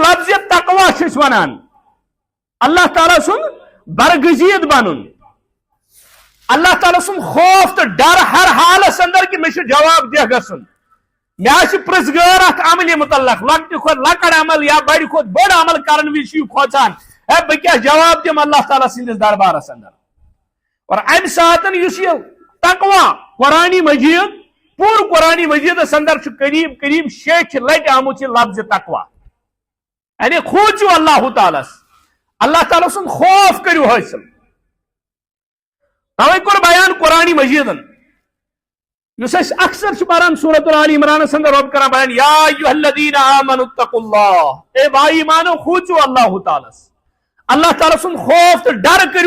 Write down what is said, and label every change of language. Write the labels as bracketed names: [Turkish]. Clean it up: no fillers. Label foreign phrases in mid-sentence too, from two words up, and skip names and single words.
[Kashmiri] لفظ تقویٰ چھِ أسۍ ونان اللہ تعالیٰ سُنٛد برگزید بنُن اللہ تعالیٰ سُنٛد خوف تہٕ ڈر ہر حالس اندر کہ مےٚ چھُ جواب دہ گژھُن مےٚ آسہِ پرژھگٲر اتھ عملہِ متعلق لۄکٹہِ کھۄتہٕ لۄکٕٹ عمل یا بڑِ کھۄتہٕ بوٚڑ عمل کرن وِزِ چھُ یہِ کھوژان ہے بہٕ کیٛاہ جواب دِمہٕ اللہ تعالیٰ سٕنٛدِس دربارس اندر اور امہِ ساتہٕ یُس یہِ تقویٰ قرآنِ مجید پوٗرٕ قرآنِ مجیدس اندر چھُ قریب قریب 6 لٹہِ آمُت یہِ لفظ تقویٰ یعنی کھوٗژِو اللہ تعالیٰ اللہ تعالیٰ سُنٛد خوف کٔرِو حٲصِل توے کوٚر بیان قرآنِ مجیدن یُس أسۍ اکثر چھِ پران سورۃ آل عمرانس اندر رۄب کران بیان [Arabic] یا ایُہا الذین آمنوا اتقوا اللہ [Kashmiri] اے با ایمانو کھوٗژِو اللہ تعالیٰ اللہ تعالیٰ سُنٛد خوف تہٕ ڈر کٔرِو